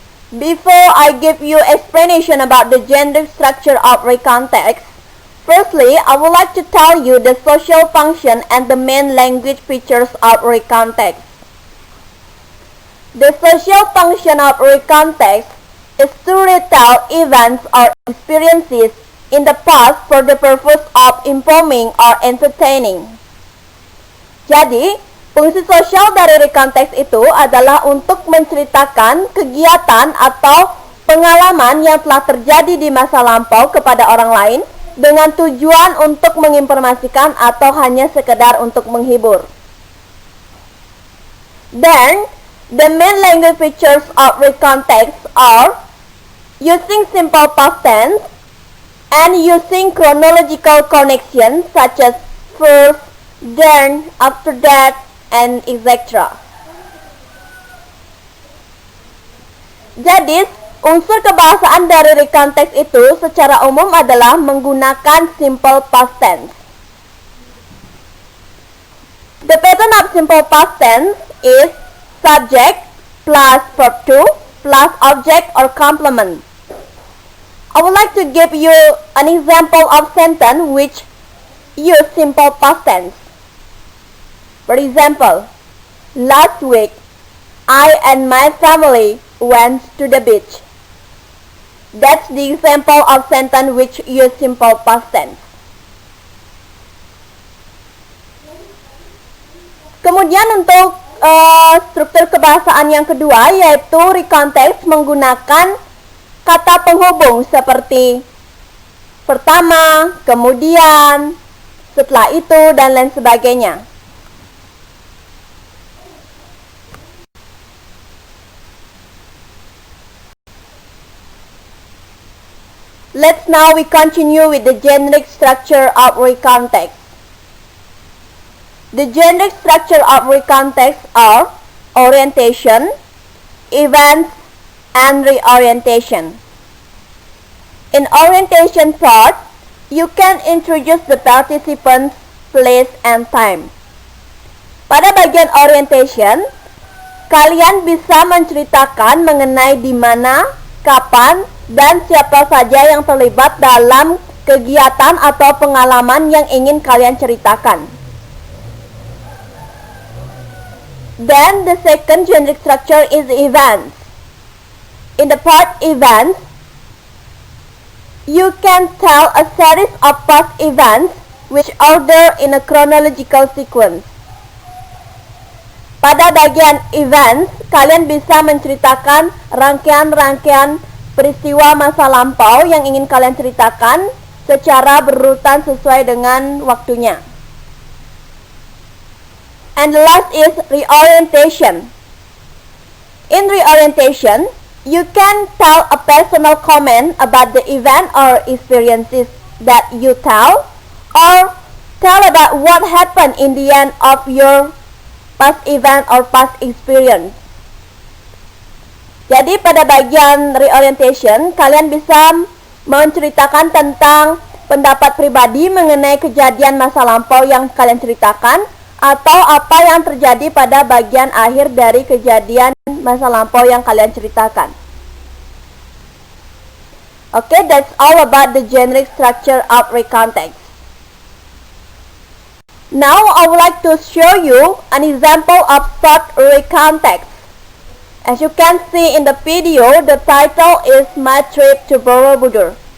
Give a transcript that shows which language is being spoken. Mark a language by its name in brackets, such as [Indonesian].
[English] Before I give you explanation about the generic structure of recount text, firstly, I would like to tell you the social function and the main language features of recount text. The social function of recount text is to retell events or experiences in the past for the purpose of informing or entertaining. [Indonesian] Jadi, fungsi sosial dari recount text itu adalah untuk menceritakan kegiatan atau pengalaman yang telah terjadi di masa lampau kepada orang lain dengan tujuan untuk menginformasikan atau hanya sekedar untuk menghibur. [English] Then, the main language features of recount text are using simple past tense and using chronological connections such as first, then, after that, and etc. [Indonesian] Jadi, unsur kebahasaan dari recount text itu secara umum adalah menggunakan simple past tense. [English] The pattern of simple past tense is subject plus verb to plus object or complement. I would like to give you an example of sentence which use simple past tense. For example, last week, I and my family went to the beach. That's the example of sentence which use simple past tense. [Indonesian] Kemudian untuk struktur kebahasaan yang kedua, yaitu recount text menggunakan kata penghubung seperti pertama, kemudian, setelah itu, dan lain sebagainya. [English] Let's now we continue with the generic structure of recount text. The generic structure of recount text are orientation, events, and reorientation. In orientation part, you can introduce the participants, place, and time. [Indonesian] Pada bagian orientation, kalian bisa menceritakan mengenai di mana, kapan, dan siapa saja yang terlibat dalam kegiatan atau pengalaman yang ingin kalian ceritakan. [English] Then the second generic structure is events. In the part events, you can tell a series of past events which order in a chronological sequence. [Indonesian] Pada bagian events, kalian bisa menceritakan rangkaian-rangkaian peristiwa masa lampau yang ingin kalian ceritakan secara berurutan sesuai dengan waktunya. [English] And the last is reorientation. In reorientation, you can tell a personal comment about the event or experiences that you tell, or tell about what happened in the end of your past event or past experience. [Indonesian] Jadi pada bagian reorientation, kalian bisa menceritakan tentang pendapat pribadi mengenai kejadian masa lampau yang kalian ceritakan, atau apa yang terjadi pada bagian akhir dari kejadian masa lampau yang kalian ceritakan. [English] Okay, that's all about the generic structure of recontext. Now I would like to show you an example of short recontext. As you can see in the video, the title is My Trip to Borobudur.